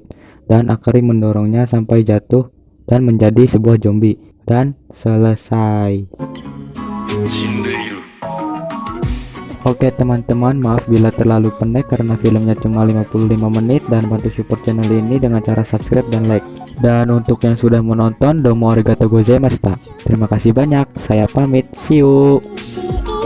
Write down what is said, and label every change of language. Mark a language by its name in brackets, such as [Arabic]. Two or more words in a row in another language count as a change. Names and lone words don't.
[Indonesian] Dan Akari mendorongnya sampai jatuh dan menjadi sebuah zombie. Dan selesai. Oke teman-teman, maaf bila terlalu pendek karena filmnya cuma 55 menit, dan bantu support channel ini dengan cara subscribe dan like. Dan untuk yang sudah menonton, [Japanese] どうもありがとうございました. [Indonesian] Terima kasih banyak, saya pamit, [English] see you.